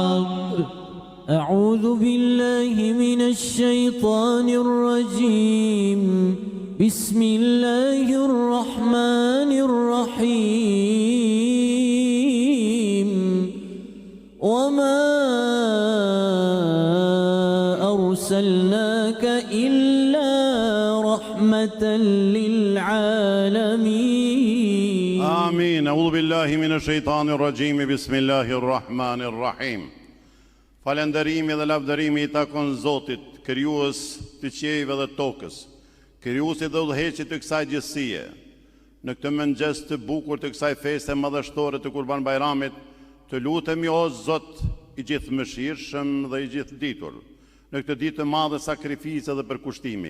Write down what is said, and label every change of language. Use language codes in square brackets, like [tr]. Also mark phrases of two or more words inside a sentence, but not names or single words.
[ar] أعوذ بالله من الشيطان الرجيم بسم الله الرحمن الرحيم وما أرسلناك إلا رحمة للعالمين آمين. أعوذ بالله من الشيطان الرجيم بسم الله الرحمن الرحيم. [sq] Falënderimi dhe lavdërimi I takon Zotit, krijues të qiejve dhe tokës, krijuesi dhe udhëheqësi të kësaj gjësie. Në këtë mëngjes të bukur të kësaj feste madhështore të Kurban Bajramit, të lutemi o Zot I gjithëmëshirshëm dhe I gjithditur, në këtë ditë të madhe sakrifise dhe përkushtimi.